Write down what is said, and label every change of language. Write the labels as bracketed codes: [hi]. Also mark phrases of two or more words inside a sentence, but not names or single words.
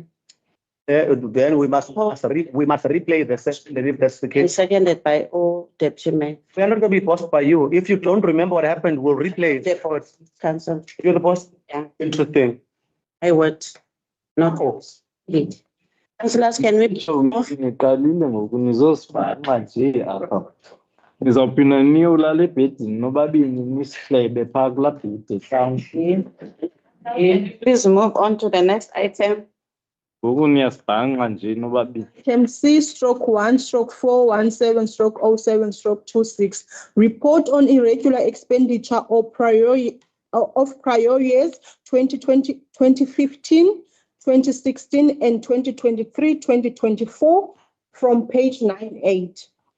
[en] Then we must replay the session if that's the It's case. seconded by all deputy mayor. We are not going to be forced by you. If you don't remember what happened, we'll replay it. Council, You're the boss? Yeah. Interesting. I worked, not force. Councillors, can we? [xh] Ngiqalile ngoku nizosibhaqa nje apha. Nizawuphinda niye ulala ebhedini nobabini nisihlebe phaa kulaa bhedi hlawumbi. [en] Please move on to the next item. [xh] Ngoku niyasibhanqa nje nobabini. [en] Item C/1/417/07/26. Report on irregular expenditure of prior years 2020, 2015, 2016, and 2023, 2024 from page 98.